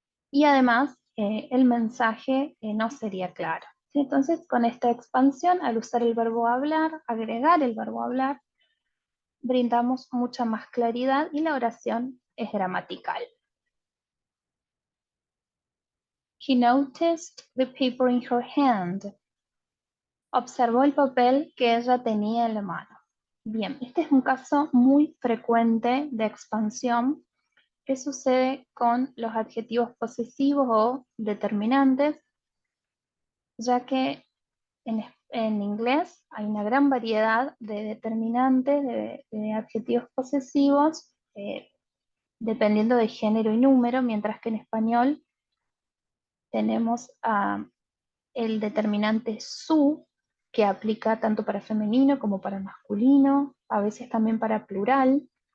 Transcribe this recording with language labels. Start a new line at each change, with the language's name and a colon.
Spanish: Y además el mensaje no sería claro. ¿Sí? Entonces, con esta expansión, al usar el verbo hablar, agregar el verbo hablar, brindamos mucha más claridad y la oración es gramatical.
English: He noticed the paper in her hand.
Spanish: Observó el papel que ella tenía en la mano. Bien, este es un caso muy frecuente de expansión que sucede con los adjetivos posesivos o determinantes, ya que en inglés hay una gran variedad de determinantes, de adjetivos posesivos, dependiendo de género y número, mientras que en español tenemos el determinante su, que aplica tanto para femenino como para masculino, a veces también para plural.